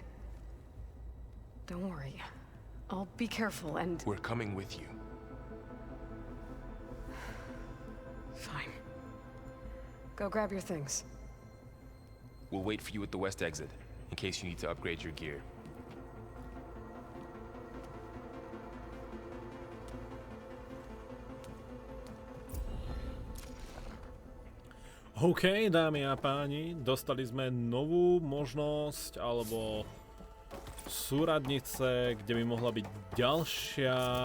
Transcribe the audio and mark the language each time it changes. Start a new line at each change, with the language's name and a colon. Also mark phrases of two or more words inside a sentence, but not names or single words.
English: Don't worry. I'll be careful and... We're coming with you. Fine. Go grab your things. We'll wait for you at the west exit, in case you need to upgrade your gear.
Slovak: OK, dámy a páni, dostali sme novú možnosť, alebo súradnice, kde by mohla byť ďalšia...